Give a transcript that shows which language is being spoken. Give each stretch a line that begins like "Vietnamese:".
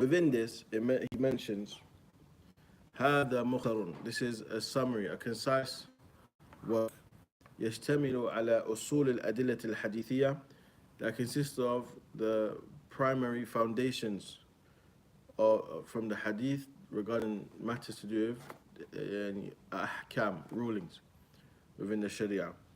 English: Within this, he mentions
Arabic: هذا مختصر.
English: This is a summary, a concise work.
Arabic: يشتمل على أصول الأدلة الحديثية,
English: that consists of the primary foundations from the hadith regarding matters to do with ahkam, rulings within the Sharia.